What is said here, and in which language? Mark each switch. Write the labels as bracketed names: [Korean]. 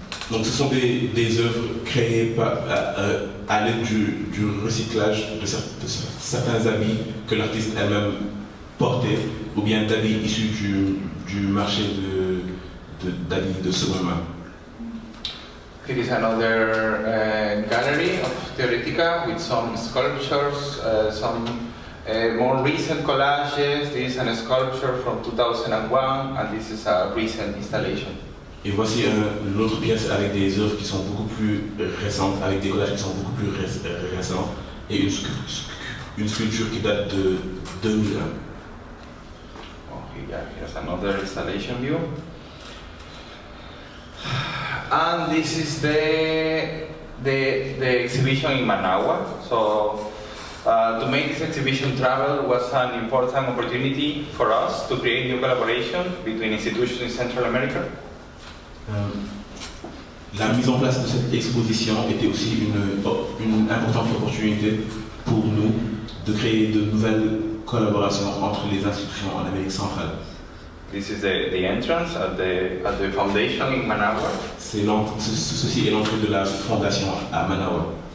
[French] Donc ce sont des œuvres créées à l'aide du recyclage de certains habits que l'artiste elle-même portait, ou bien d'habits issus du marché d'habits de seconde main. [English] Here is another gallery of TEOR with some sculptures, some more recent collages. This is a sculpture from 2001 and this is a recent installation. [French] Et voici l'autre pièce avec des œuvres qui sont beaucoup plus récentes, avec des collages qui sont beaucoup plus récents, et une sculpture qui date de 2001. [English] Okay, yeah, here's another installation view. And this is the exhibition in Managua. So to make this exhibition travel was an important opportunity for us to create new collaboration between institutions in Central America. [French] La mise en place de cette exposition était aussi une importante opportunité pour nous de créer de nouvelles collaborations entre les institutions en Amérique centrale. [English] This is the entrance at the foundation in Managua. [French] Ceci est l'entrée de la fondation à Managua.